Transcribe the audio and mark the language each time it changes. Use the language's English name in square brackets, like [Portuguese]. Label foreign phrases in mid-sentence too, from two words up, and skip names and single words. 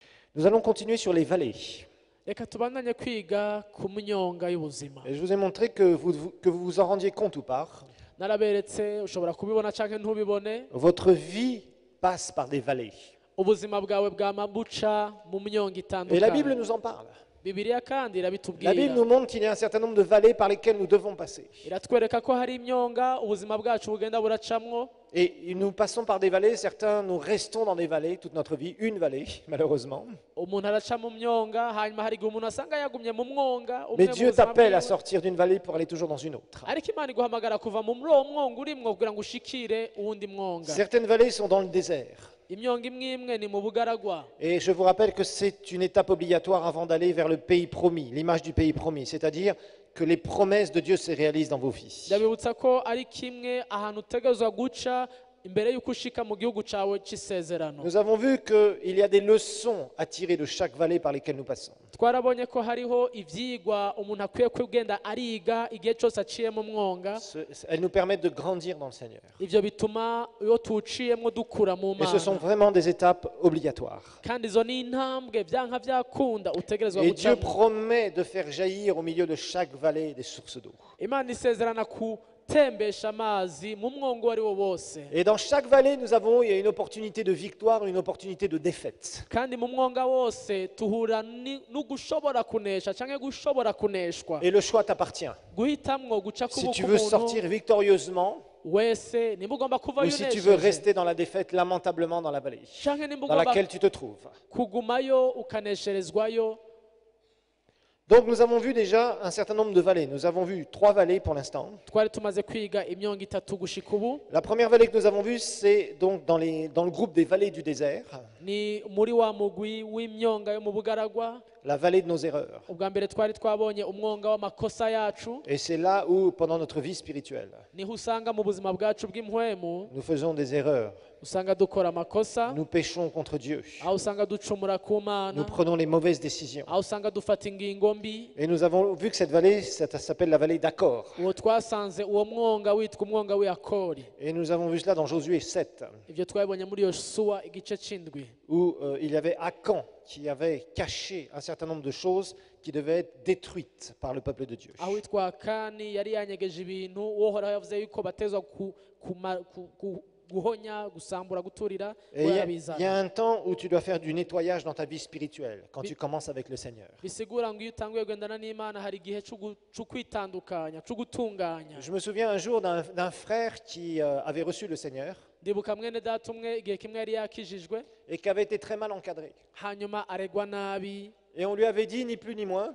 [French] Nous allons continuer sur les vallées. [Rundi] reka tubandanye kwiga ku myonga y'ubuzima. [French] Et je vous ai montré que vous vous en rendiez compte ou pas. [Rundi] Naraberetse ushobora kubibona canke ntubibone, [French] Votre vie passe par des vallées. [Rundi] ubuzima bwawe bwama buca mu myonga [French] Et la Bible [Rundi] itandukanye. [French] nous en parle. [Rundi] Bibiliya kandi [French] La Bible [Rundi] irabitubwira, [French] nous montre qu'il y a un certain nombre de vallées par lesquelles nous devons passer. [Rundi] iratwereka ko hari imyonga ubuzima bwacu bugenda buracamwo. [French] Et nous passons par des vallées, certains nous restons dans des vallées toute notre vie, une vallée malheureusement. [Rundi] Umuntu araca mu myonga, hanyuma hari igihe umuntu asanga yagumye mu mwonga umwe [French] Mais [Rundi] mu Dieu buzima [French] t'appelle à [Rundi] bwiwe. [French] sortir d'une vallée pour aller toujours dans une autre. [Rundi] Ariko Imana iguhamagara kuva muri uwo mwonga urimwo kugira ngo ushikire uwundi mwonga. [French] Certaines vallées sont dans le désert. [Rundi] Imyonga imwe imwe ni mu bugaragwa. [French] Et je vous rappelle que c'est une étape obligatoire avant d'aller vers le pays promis, l'image du pays promis, c'est-à-dire que les promesses de Dieu se réalisent dans vos vies. [Rundi] Ndabibutsa ko ari kimwe ahantu utegerezwa guca imbere y'uko ushika mu gihugu cawe c'isezerano. [French] Nous avons vu qu'il y a des leçons à tirer de chaque vallée par lesquelles nous passons. [Rundi] Twarabonye ko hariho ivyigwa umuntu akwiye kugenda ariga igihe cyose aciye mu mwonga. [French] Elles nous permettent de grandir dans le Seigneur. [Rundi] Ivyo bituma iyo tuwuciyemwo dukura mu [French] Et ce sont [Rundi] Mana. [French] vraiment des étapes obligatoires. [Rundi] Kandi izo ni intambwe vyanka vyakunda utegerezwa [French] Et Dieu [Rundi] gucamwo. [French] promet de faire jaillir au milieu de chaque vallée des sources d'eau. [Rundi] Imana isezerana kutembesha amazi mu mwongo uwo ari wo wose. [French] Et dans chaque vallée, il y a une opportunité de victoire, une opportunité de défaite. [Rundi] Kandi mu mwonga wose tuhura no gushobora kunesha canke gushobora kuneshwa. [French] Et le choix t'appartient. [Rundi] Guhitamwo guca [French] Si [Rundi] kubuka [French] tu veux sortir [Rundi] umuntu [French] victorieusement [Rundi] wese nimba ugomba kuvayo [French] ou si tu veux [Rundi] unesheje [French] rester dans la défaite lamentablement dans la vallée [Rundi] canke nimba [French] dans [Rundi] ugomba [French] laquelle tu te trouves. [Rundi] kugumayo ukanesherezwayo. [French] Donc nous avons vu déjà un certain nombre de vallées. Nous avons vu 3 vallées pour l'instant. [Rundi] Twari tumaze kwiga imyonga itatu gushika ubu. [French] La première vallée que nous avons vue, c'est donc dans le groupe des vallées du désert, [Rundi] Ni muri wa mugwi w'imyonga yo mu bugaragwa. [French] la vallée de nos erreurs. [Rundi] Ubwa mbere twari twabonye umwonga w'amakosa yacu. [French] Et c'est là où, pendant notre vie spirituelle, [Rundi] Niho usanga mu buzima bwacu bw'impwemu [French] nous faisons des erreurs, [Rundi] usanga dukora amakosa, [French] nous péchons contre Dieu, [Rundi] aho usanga ducumura ku [French] nous [Rundi] Mana, [French] prenons les mauvaises décisions. [Rundi] aho usanga dufata ingingo mbi. [French] Et nous avons vu que cette vallée, ça s'appelle la vallée d'Accord. [Rundi] Uwo twasanze uwo mwonga witwa umwonga w'Akori. [French] Et nous avons vu cela dans Josué 7, [Rundi] Ivyo twabonye muri Yosuwa igice c'indwi. [French] où il y avait Akan qui avait caché un certain nombre de choses qui devaient être détruites par le peuple de Dieu. [Rundi] Aho witwa Akani yari yanyegeje ibintu uhoraho yavuze yuko batezwa guhonya, gusambura, guturira. [French] Et il y a un temps où tu dois faire du nettoyage dans ta vie spirituelle, quand tu commences avec le Seigneur. [Rundi] Bisigura ngo iyo utanguye kugendana n'Imana hari igihe co kwitandukanya, co gutunganya. [French] Je me souviens un jour d'un frère qui avait reçu le Seigneur [Rundi] Ndibuka mwene data umwe igihe kimwe yari yakijijwe, [French] et qui avait été très mal encadré. [Rundi] hanyuma aregwa nabi. [French] Et on lui avait dit, ni plus ni moins,